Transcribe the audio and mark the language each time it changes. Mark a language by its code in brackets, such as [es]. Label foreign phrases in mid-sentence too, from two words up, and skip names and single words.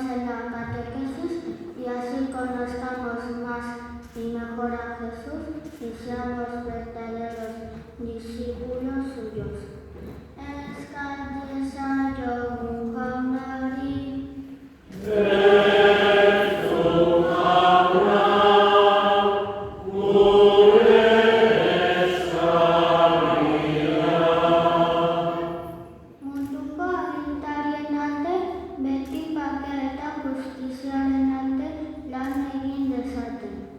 [es] en la catequesis y así conozcamos más y mejor a Jesús y seamos verdaderos discípulos suyos. [eu] Eskadietzaiogun jaunari. Munduko agintarien alde, beti bake eta justiziaren alde lan egin dezaten.